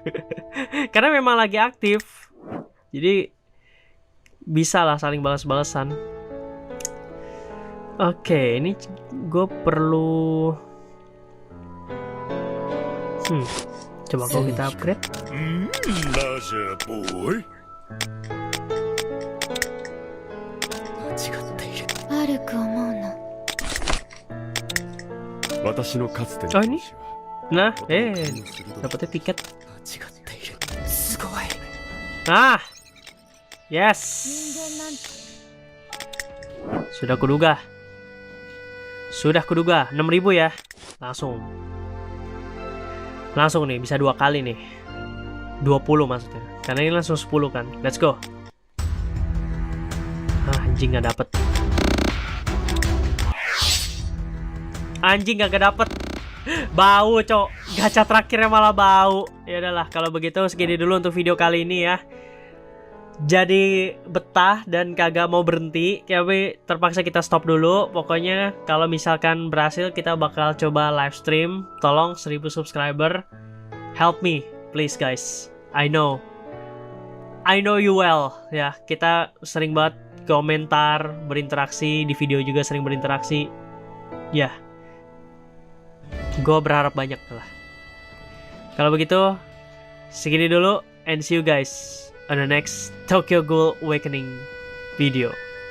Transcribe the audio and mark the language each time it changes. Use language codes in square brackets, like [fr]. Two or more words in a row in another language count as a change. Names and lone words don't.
[id] Karena memang lagi aktif. Jadi bisa lah saling balas-balasan. Oke, ini gue perlu coba kalau kita upgrade. [ja] ラジャーボーイ。間違っている。悪く思うな。私のかつて Oh の [id] ini [ja] 話は [id] nah [ja] とても鋭い [id] dapetnya tiket. [ja] 間違っている。すごい。 [en] Ah yes, [ja] 人間なんて [id] sudah kuduga 6.000 ya. Langsung nih, bisa 2 kali nih. 20 maksudnya. Karena ini langsung 10 kan. [en] Let's go. [id] Anjing gak dapet. Anjing gak dapet. Bau, cok. Gacha terakhirnya malah bau. Ya udahlah, kalau begitu segini dulu untuk video kali ini ya. Jadi betah dan kagak mau berhenti, tapi terpaksa kita stop dulu. Pokoknya kalau misalkan berhasil kita bakal coba live stream. Tolong 1000 subscriber, [en] help me please guys. I know you well ya. [id] Kita sering banget komentar, berinteraksi di video juga sering berinteraksi. Ya, gue berharap banyak lah. Kalau begitu segini dulu [en] and see you guys on the next Tokyo Ghoul Awakening video.